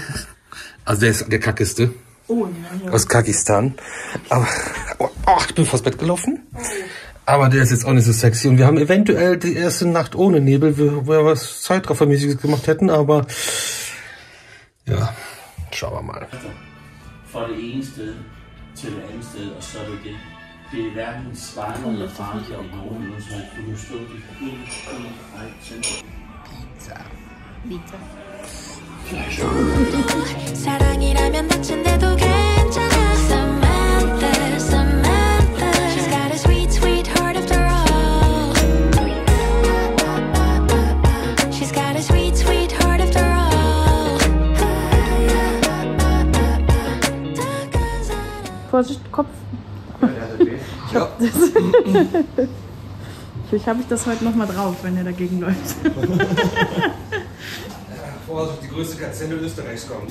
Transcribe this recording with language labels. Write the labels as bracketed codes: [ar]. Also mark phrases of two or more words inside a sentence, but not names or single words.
[de] Also der ist der kackeste. Oh, ja. Aus Kakistan. Aber, oh, ich bin vors Bett gelaufen. Aber der ist jetzt auch nicht so sexy. Und wir haben eventuell die erste Nacht ohne Nebel, wo wir was Zeitraffermäßiges gemacht hätten. Aber, ja, schauen wir mal. [da] Fra det ene sted til det andet sted, og så er det det. Det er hverken svarende eller farligt i nogen, så du kan stå i Pizza. [ko] 사랑이라면 다친데도 괜찮아. [en] Samantha, Samantha. She's got a sweet, sweet heart after all. She's got a sweet, sweet heart after all. [de] Vorsicht, Kopf. Vielleicht habe ich das heute noch mal drauf, wenn er dagegen läuft. Vorsicht, die größte Gazelle Österreichs kommt.